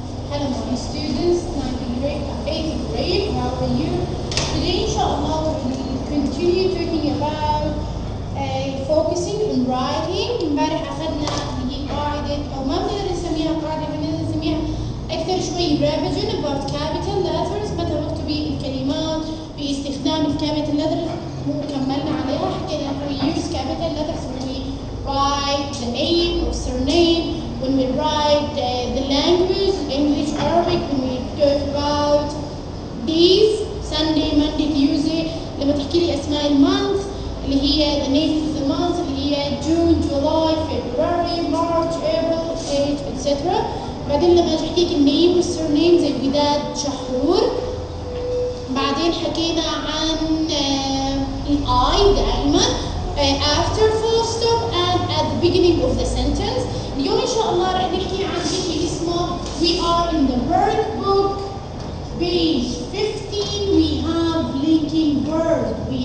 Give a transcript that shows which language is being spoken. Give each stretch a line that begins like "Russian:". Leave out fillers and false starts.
English: Hello my students, 8th grade, how are you? Today inshallah we will continue talking about focusing on writing.
Arabic: امبارح اخذنا اللي هي قاعدة او ما بنقدر نسميها قاعدة، بنقدر نسميها اكثر شوي
English: revision about capital letters،
Arabic: متى نكتب الكلمات باستخدام الكابيتال letters. كملنا عليها، حكينا
English: we use capital letters when we write the name or surname, when we write the language, English, Arabic, when we talk about days, Sunday, Monday, Tuesday.
Arabic: لما تحكي لي اسماء المانث اللي هي
English: the names of the months
Arabic: اللي هي
English: June, July, February, March, April, etc.
Arabic: بعدين لما اجي احكيك النيم والسرنيم زي وداد شحرور. بعدين حكينا عن الاي دائما
English: after full stop and at the beginning of the sentence.
Arabic: اليوم ان شاء الله رح نحكي عن شيء اسمه
English: we are in the workbook page 15. we have linking words.